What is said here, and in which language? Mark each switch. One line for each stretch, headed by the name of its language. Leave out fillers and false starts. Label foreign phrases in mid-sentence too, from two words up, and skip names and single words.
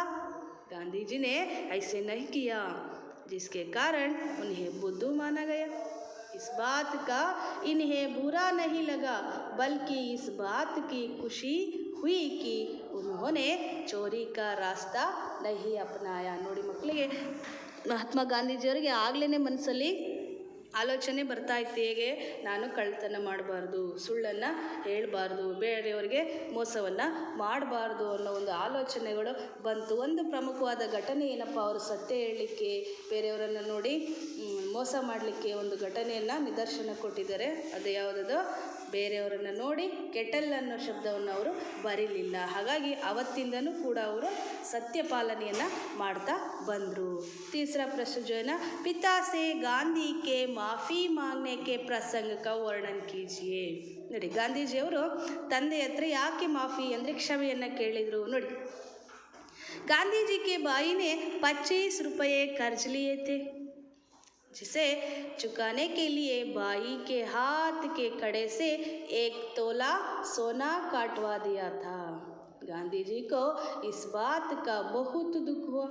Hindi: गांधी जी ने ऐसे नहीं किया, जिसके कारण उन्हें बुद्धू माना गया. इस बात का इन्हें बुरा नहीं लगा, बल्कि इस बात की खुशी हुई कि उन्होंने चोरी का रास्ता नहीं अपनाया.
Kannada: ನೋಡಿ ಮಕ್ಕಳಿಗೆ, ಮಹಾತ್ಮ ಗಾಂಧೀಜಿಯವರಿಗೆ ಆಗಲೇ ಮನಸ್ಸಲ್ಲಿ ಆಲೋಚನೆ ಬರ್ತಾ ಇತ್ತು, ಹೇಗೆ ನಾನು ಕಳ್ಳತನ ಮಾಡಬಾರ್ದು, ಸುಳ್ಳನ್ನು ಹೇಳಬಾರ್ದು, ಬೇರೆಯವರಿಗೆ ಮೋಸವನ್ನು ಮಾಡಬಾರ್ದು ಅನ್ನೋ ಒಂದು ಆಲೋಚನೆಗಳು ಬಂತು. ಒಂದು ಪ್ರಮುಖವಾದ ಘಟನೆ ಏನಪ್ಪ, ಅವರು ಸತ್ಯ ಹೇಳಲಿಕ್ಕೆ, ಬೇರೆಯವರನ್ನು ನೋಡಿ ಮೋಸ ಮಾಡಲಿಕ್ಕೆ ಒಂದು ಘಟನೆಯನ್ನು ನಿದರ್ಶನ ಕೊಟ್ಟಿದ್ದಾರೆ. ಅದು ಯಾವುದದು? ಬೇರೆಯವರನ್ನು ನೋಡಿ ಕೆಟಲ್ ಅನ್ನೋ ಶಬ್ದವನ್ನು ಅವರು ಬರೀಲಿಲ್ಲ. ಹಾಗಾಗಿ ಅವತ್ತಿಂದನೂ ಕೂಡ ಅವರು ಸತ್ಯ ಪಾಲನೆಯನ್ನು ಮಾಡ್ತಾ ಬಂದರು.
Hindi: तीसरा प्रश्न जो है ना, पिता से गांधी के माफ़ी मांगने के प्रसंग का वर्णन कीजिए.
Kannada: ನೋಡಿ, ಗಾಂಧೀಜಿಯವರು ತಂದೆ ಹತ್ರ ಯಾಕೆ ಮಾಫಿ ಅಂದರೆ ಕ್ಷಮೆಯನ್ನು ಕೇಳಿದರು. ನೋಡಿ,
Hindi: गांधी जी के भाई ने 25 रुपये कर्ज लिए थे, जिसे चुकाने के लिए भाई के हाथ के कड़े से 1 तोला सोना काटवा दिया था. गांधी जी को इस बात का बहुत दुख हुआ.